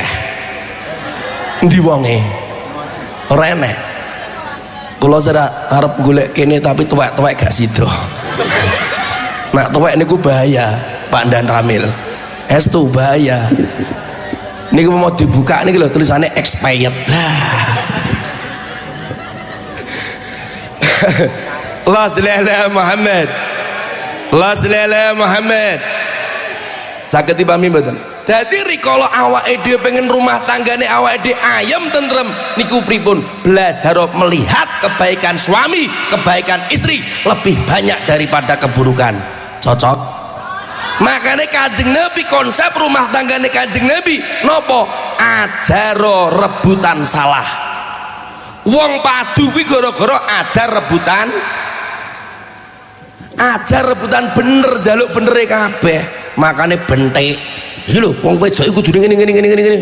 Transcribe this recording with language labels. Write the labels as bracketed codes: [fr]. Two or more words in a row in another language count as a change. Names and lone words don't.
[jv] Endi wonge? Ora enek. Kula serak arep golek kene tapi tuwek-tuwek gak sida. Nak tuwek niku bahaya Pak Dan Ramil. Estu bahaya. Niku mau dibuka niki lho tulisannya expired lah. [ar] لا إله محمد، لا إله محمد. [jv] Saged dipahami mboten? Dadi rikala awake dhewe pengen rumah tanggane awake dhewe ayem tentrem niku pripun? [id] Belajar melihat kebaikan suami, kebaikan istri lebih banyak daripada keburukan. [jv] Cocok? Makanya Kanjeng Nabi, konsep rumah tanggane Kanjeng Nabi nopo? Ajaro rebutan salah. Wong padu kuwi gara-gara ajar rebutan bener, jaluk benere kabeh. Makane bentek iki lho, wong wedok iku kudu ngene.